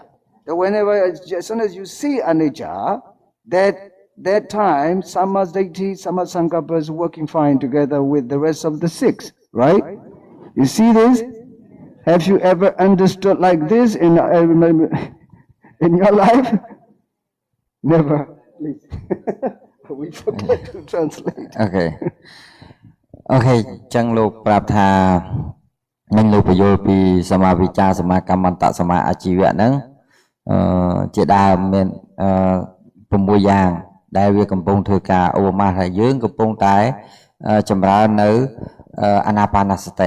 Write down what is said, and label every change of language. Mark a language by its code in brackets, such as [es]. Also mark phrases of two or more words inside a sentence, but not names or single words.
[en] So whenever, as soon as you see anicca, that time, Sammaditthi, Sammasankappa is working fine together with the rest of the six, right? You see this? Have you ever understood like this in your life? Never. Please. We forget to translate. Okay. [km] Okay, ចឹងលោកប្រាប់ថានឹងលោកពយល់ពីសមាវិជ្ជាសមាកម្មន្តសមាអាជីវៈហ្នឹងជាដើមមាន6 យ៉ាងដែលវាកំពុងធ្វើការឧបមាថាយើងកំពុងតែចម្រើននៅអានាបានសតិ